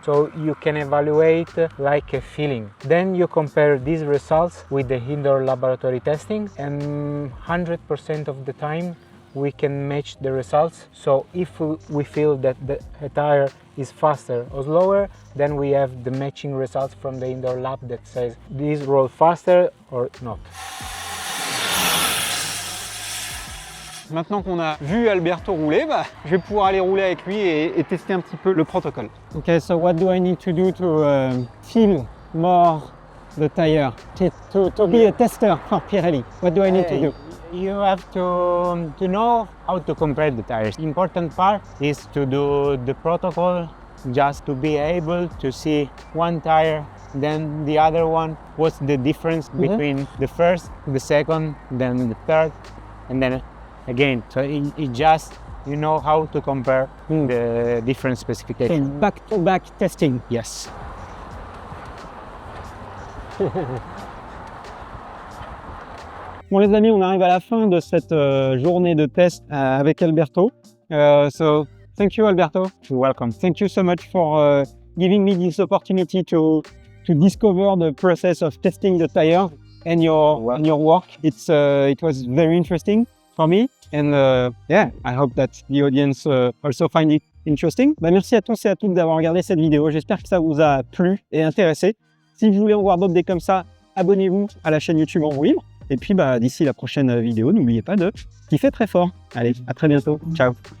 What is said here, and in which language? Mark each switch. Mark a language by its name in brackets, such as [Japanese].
[English] So you can evaluate like a feeling. Then you compare these results with the indoor laboratory testing and 100% of the time we can match the results. So if we feel that the tire is faster or slower, then we have the matching results from the indoor lab that says this roll faster or not. [French] Maintenant qu'on a vu Alberto rouler, je vais pouvoir aller rouler avec lui et tester un petit peu le protocole. [English] Okay, so what do I need to do to feel more the tire to be a tester for Pirelli? What do I need to do? You have to know how to compare the tires. The important part is to do the protocol just to be able to see one tire, then the other one, what's the difference between the first, the second, then the third, and then again. So it just, you know how to compare the different specifications. Okay, back-to-back testing. Yes. [French] Bon les amis, on arrive à la fin de cette journée de test avec Alberto. [English] So thank you Alberto. You're welcome. Thank you so much for giving me this opportunity to discover the process of testing the tire and your work. It was very interesting for me and yeah, I hope that the audience also find it interesting. [French] Merci à tous et à toutes d'avoir regardé cette vidéo. J'espère que ça vous a plu et intéressé. Si vous voulez en voir d'autres comme ça, abonnez-vous à la chaîne YouTube En Roue Libre. Et puis d'ici la prochaine vidéo, n'oubliez pas de kiffer très fort. Allez, à très bientôt. Ciao.